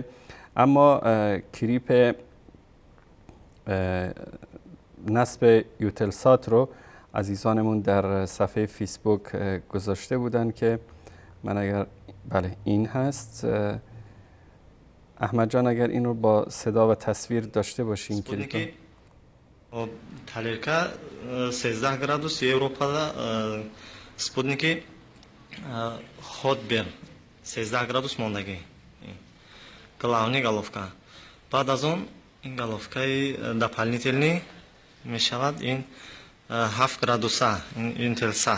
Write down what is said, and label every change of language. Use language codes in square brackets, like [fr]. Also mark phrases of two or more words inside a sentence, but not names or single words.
[fa] اما کلیپ نصب یوتلسات رو عزیزانمون در صفحه فیسبوک گذاشته بودن که من اگر بله این هست. احمد جان اگر این رو با صدا و تصویر داشته باشین که [ru] талерка 13 градус [tg] Европада [ru] спутники Hotbird 13 градус [tg] мондагӣ [ru] главни головка. [tg] баъд аз он ин [ru] головкаи дополнительный [tg] мешавад ин 7 градуса Intelsat.